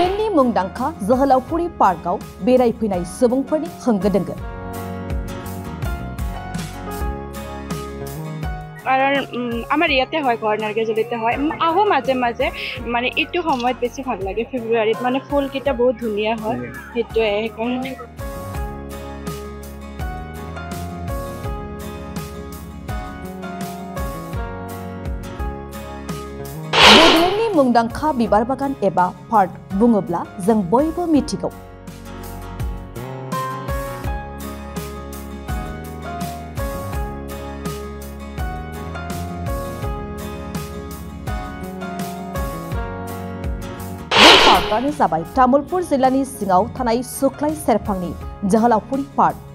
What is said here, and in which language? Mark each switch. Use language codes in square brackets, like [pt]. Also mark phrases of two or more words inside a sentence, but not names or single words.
[brx] मुंदांखा जोहोलावफुरि पार्कआव बेरायफैनाय सुबुंफोरनि होंगो दोंगो। [as] কাৰণ আমাৰ ইয়াতে হয় ঘর নারকেজলিতে হয় আহো মাঝে মাঝে মানে এইটো সময়ত বেছি ভাল লাগে ফেব্ৰুৱাৰীত মানে ফুল কিটা বহুত ধুনিয়া হয় হেতুৱে সেইকাৰণে [brx] बड'लेण्डनि मुंदांखा बिबार बागान एबा पार्क बुङोब्ला जों बयबो मिथिगौ। पार्कआनो जाबाय तामुलपुर जिल्लानि सिङाव थानाय सुख्लाय सेरफांनि जोहोलावफुरि पार्क।